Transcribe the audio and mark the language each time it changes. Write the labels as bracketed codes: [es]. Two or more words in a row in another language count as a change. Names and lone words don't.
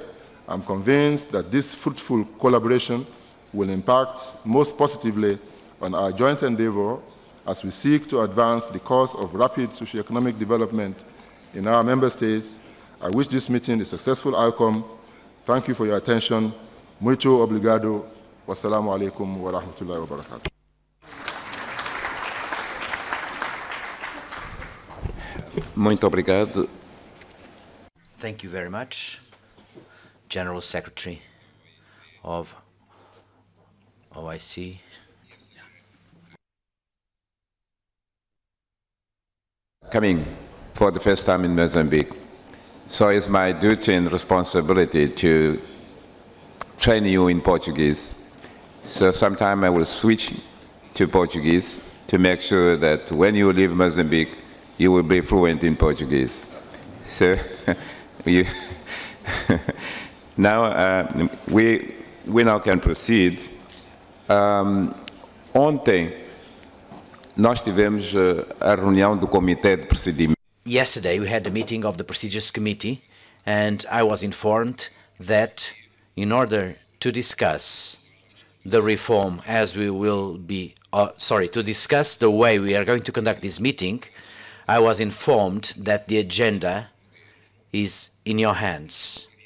[en] I'm convinced that this fruitful collaboration will impact most positively on our joint endeavor as we seek to advance the cause of rapid socio-economic development in our member states. I wish this meeting a successful outcome. Thank you for your attention. [pt] Muito obrigado. [ar] والسلام عليكم ورحمة الله وبركاته. [pt] Muito obrigado. [en] Thank you very much, General Secretary of OIC. Coming for the first time in Mozambique. So it's my duty and responsibility to train you in Portuguese. So sometime I will switch to Portuguese to make sure that when you leave Mozambique, you will be fluent in Portuguese. So now we now can proceed. [pt] Ontem nós tivemos a reunião do Comitê de Procedimento. [en] Yesterday we had the meeting of the Procedures Committee, and I was informed that in order to discuss the reform as we will be, to discuss the way we are going to conduct this meeting, I was informed that the agenda is in your hands.